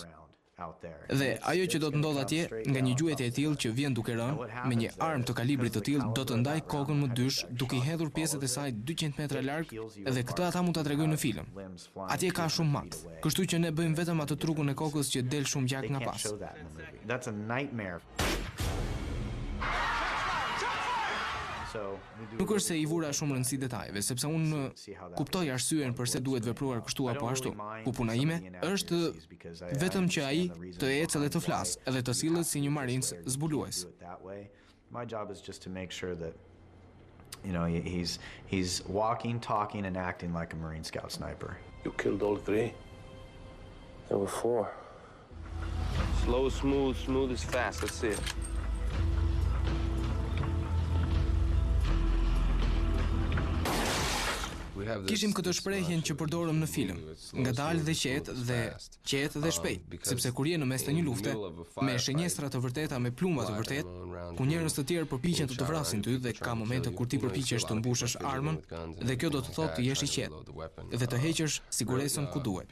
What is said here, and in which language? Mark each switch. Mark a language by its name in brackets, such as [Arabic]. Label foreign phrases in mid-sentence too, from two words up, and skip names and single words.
[Albanian] Dhe ajo që do të ndodh atje, nga një gjuajtje e tillë që vjen duke rënë, me një armë të kalibrit të tillë do të ndaj kokën më dysh, duke I hedhur pjesët e saj 200 metra larg, dhe këtë ata mund ta tregojnë në film. Atje ka shumë makt, kështu që ne bëjmë vetëm atë trukun e kokës që del shumë gjak nga pas. [English] That's a nightmare. [Albanian] Nuk është se I vura shumë rëndësi detajeve, sepse unë kuptoj arsyeën pse duhet vepruar kështu apo ashtu. Ku puna ime është vetëm që ai të ecë dhe të flasë, edhe të sillet si një marinc zbulues. [English] My job is just to make sure that, you know, he's walking, talking, and acting like a Marine Scout sniper. You killed all 3. There were 4. Slow, smooth, smooth is fast. Let's see it. [Albanian] Kishim këtë shprehjen që përdorëm në film, ngadalë dhe qetë dhe shpejt, sepse kur je në mes të një lufte, me shenjestra të vërteta, me plumba të vërtet, ku njerëz të tjerë përpiqen të të vrasin ty dhe ka momente kur ti përpiqesh të mbushësh armën, dhe kjo do të thotë të jesh I qetë dhe të heqësh siguresën ku duhet.